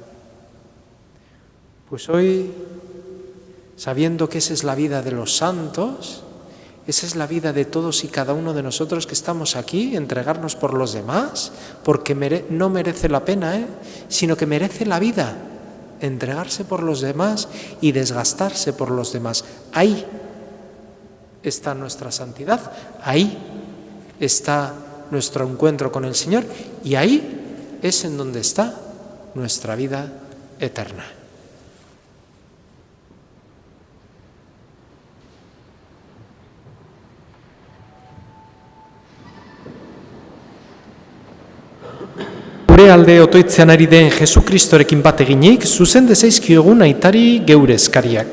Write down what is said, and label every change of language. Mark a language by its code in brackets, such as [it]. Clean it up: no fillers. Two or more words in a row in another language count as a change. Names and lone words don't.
[es] Pues hoy, sabiendo que esa es la vida de los santos, esa es la vida de todos y cada uno de nosotros que estamos aquí, entregarnos por los demás, porque no merece la pena, sino que merece la vida, entregarse por los demás y desgastarse por los demás. Ahí está nuestra santidad, ahí está nuestro encuentro con el Señor y ahí es en donde está nuestra vida eterna. [eu] Gure alde otoitzean ari den Jesukristorekin bat eginik, zuzen dezaizkiogun aitari geure eskariak.